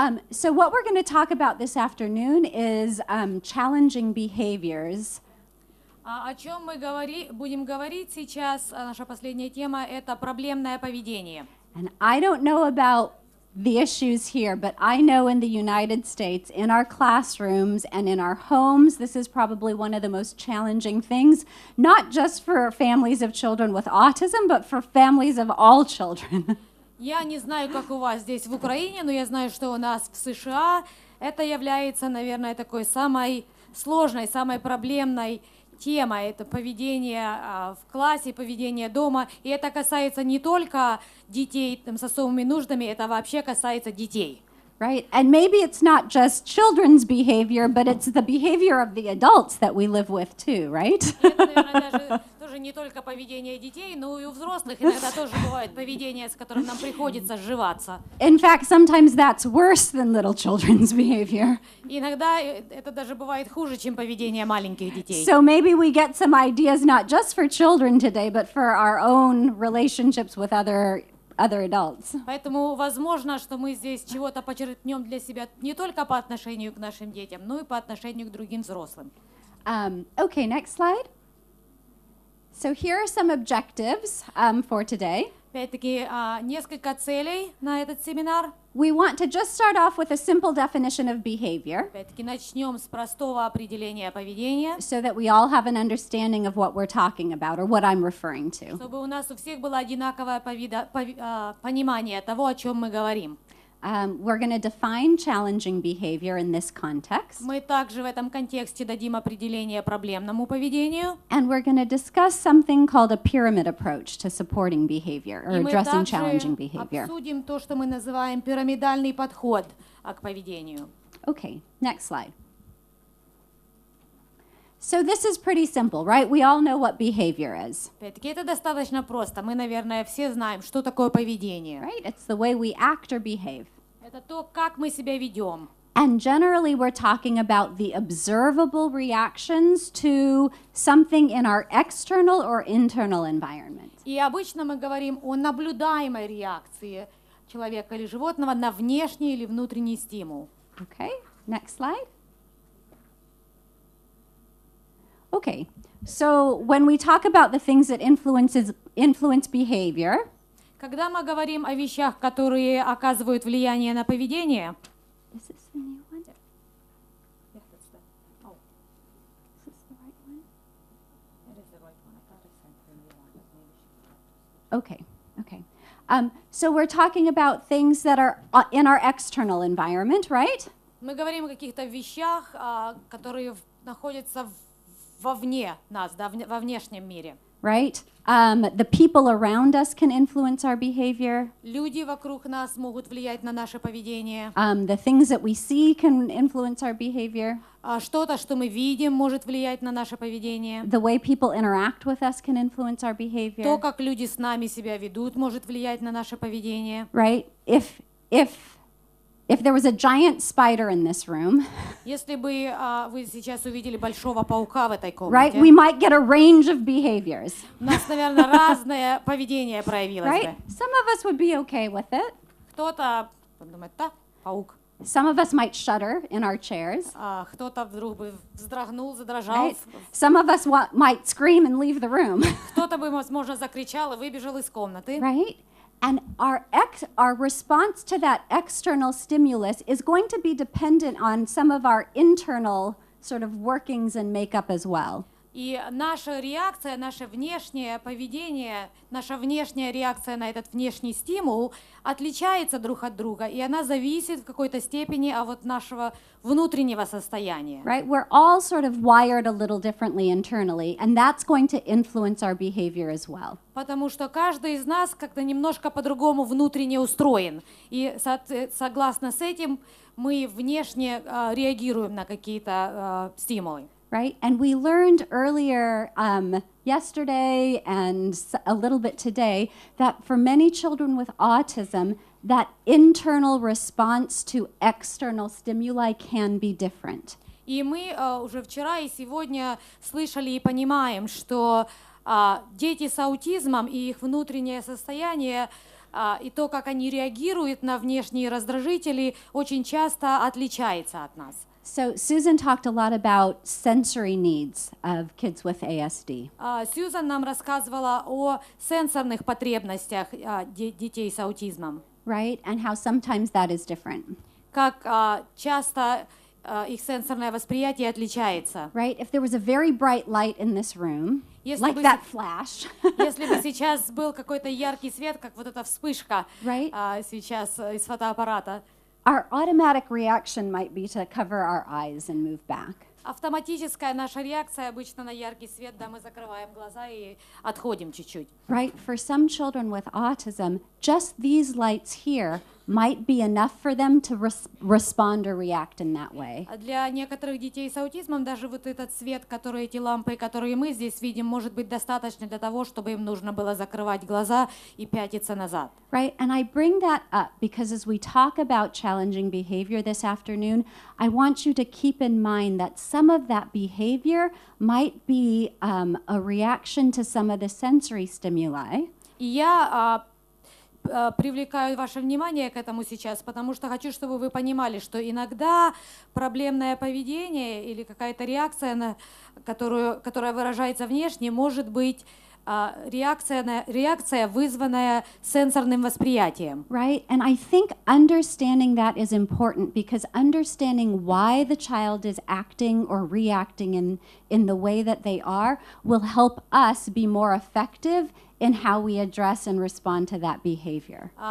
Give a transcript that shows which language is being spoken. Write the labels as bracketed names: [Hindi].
[English] So what we're going to talk about this afternoon is challenging behaviors. [Russian] О чем мы будем говорить сейчас? Наша последняя тема – это проблемное поведение. [English] And I don't know about the issues here, but I know in the United States, in our classrooms and in our homes, this is probably one of the most challenging things, not just for families of children with autism, but for families of all children. [Russian] Я не знаю, как у вас здесь в Украине, но я знаю, что у нас в США это является, наверное, такой самой сложной, самой проблемной темой. Это поведение в классе, поведение дома. И это касается не только детей с особыми нуждами, это вообще касается детей. [English] Right? And maybe it's not just children's behavior, but it's the behavior of the adults that we live with too, right? [Russian] Это, наверное, даже тоже не только поведение детей, но и у взрослых иногда тоже бывает поведение, с которым нам приходится сживаться. [English] In fact, sometimes that's worse than little children's behavior. [Russian] Иногда это даже бывает хуже, чем поведение маленьких детей. [English] So maybe we get some ideas not just for children today, but for our own relationships with other adults. [Russian] Поэтому возможно, что мы здесь чего-то почерпнем для себя не только по отношению к нашим детям, но и по отношению к другим взрослым. [English] Okay, next slide. So here are some objectives for today. [Russian] Опять-таки, несколько целей на этот семинар. [English] We want to just start off with a simple definition of behavior. [Russian] Опять-таки, начнем с простого определения поведения. [English] So that we all have an understanding of what we're talking about or what I'm referring to. [Russian] Чтобы у нас у всех было одинаковое понимание того, о чем мы говорим. [English] We're going to define challenging behavior in this context. [Russian] Мы также в этом контексте дадим определение проблемному поведению. [English] And we're going to discuss something called a pyramid approach to supporting behavior or addressing challenging behavior. [Russian] Обсудим то, что мы называем пирамидальный подход к поведению. [English] Okay, next slide. So this is pretty simple, right? We all know what behavior is. [Russian] Опять-таки, это достаточно просто. Мы, наверное, все знаем, что такое поведение. [English] Right? It's the way we act or behave. [Russian] Это то, как мы себя ведем. [English] And generally we're talking about the observable reactions to something in our external or internal environment. [Russian] И обычно мы говорим о наблюдаемой реакции человека или животного на внешний или внутренний стимул. [English] Okay, next slide. Okay, so when we talk about the things that influence behavior, [Russian] когда мы говорим о вещах, которые оказывают влияние на поведение, [English] is this the new one? Yeah, that's the, oh. Is this the right one? That is the right one. I thought I sent the new one, but maybe she forgot. Okay. So we're talking about things that are in our external environment, right? [Russian] Мы говорим о каких-то вещах, которые находятся вовне нас, да, во внешнем мире. [English] Right? The people around us can influence our behavior. [Russian] Люди вокруг нас могут влиять на наше поведение. [English] The things that we see can influence our behavior. [Russian] Что-то, что мы видим, может влиять на наше поведение. [English] The way people interact with us can influence our behavior. [Russian] То, как люди с нами себя ведут, может влиять на наше поведение. [English] Right? If if there was a giant spider in this room, [Russian] Если бы вы сейчас увидели большого паука в этой [English] right, [Russian] комнате, [English] we might get a range of behaviors, [Russian] у нас, наверное, разное поведение проявилось [English] right? [Russian] бы. [English] Some of us would be okay with it. [Russian] Кто-то думает, да, паук. [English] Some of us might shudder in our chairs, [Russian] Кто-то вдруг бы вздрогнул, задрожал. [English] right? Some of us might scream and leave the room, [Russian] Кто-то бы, возможно, закричал и выбежал из комнаты. [English] right? And our response to that external stimulus is going to be dependent on some of our internal sort of workings and makeup as well. [Russian] И наша реакция, наше внешнее поведение, наша внешняя реакция на этот внешний стимул отличается друг от друга, и она зависит в какой-то степени от нашего внутреннего состояния. [English] Right? We're all sort of wired a little differently internally, and that's going to influence our behavior as well. [Russian] Потому что каждый из нас как-то немножко по-другому внутренне устроен. И согласно с этим мы внешне реагируем на какие-то стимулы. [English] Right? And we learned earlier yesterday and a little bit today that for many children with autism, that internal response to external stimuli can be different. [Russian] И мы уже вчера и сегодня слышали и понимаем, что дети с аутизмом и их внутреннее состояние и то, как они реагируют на внешние раздражители, очень часто отличается от нас. [English] So Susan talked a lot about sensory needs of kids with ASD. [Russian] Сьюзан нам рассказывала о сенсорных потребностях детей с аутизмом. [English] Right? And how sometimes that is different. [Russian] Как часто их сенсорное восприятие отличается. [English] Right? If there was a very bright light in this room, like that flash, [Russian] Если бы сейчас был какой-то яркий свет, как вот эта вспышка [English] right? [Russian] Сейчас из фотоаппарата, [English] Our automatic reaction might be to cover our eyes and move back. [Russian] автоматическая наша реакция обычно на яркий свет, да, мы закрываем глаза и отходим чуть-чуть. [English] Right? For some children with autism, just these lights here might be enough for them to respond or react in that way. [Russian] А для некоторых детей с аутизмом даже вот этот свет, который эти лампы, которые мы здесь видим, может быть достаточно для того, чтобы им нужно было закрывать глаза и пятиться назад. [English] Right? And I bring that up because as we talk about challenging behavior this afternoon, I want you to keep in mind that some of that behavior might be a reaction to some of the sensory stimuli. [Russian] И я привлекаю ваше внимание к этому сейчас, потому что хочу, чтобы вы понимали, что иногда проблемное поведение или какая-то реакция, которая выражается внешне, может быть реакция, вызванная сенсорным восприятием. [English] Right? And I think understanding that is important because understanding why the child is acting or reacting in the way that they are will help us be more effective in how we address and respond to that behavior.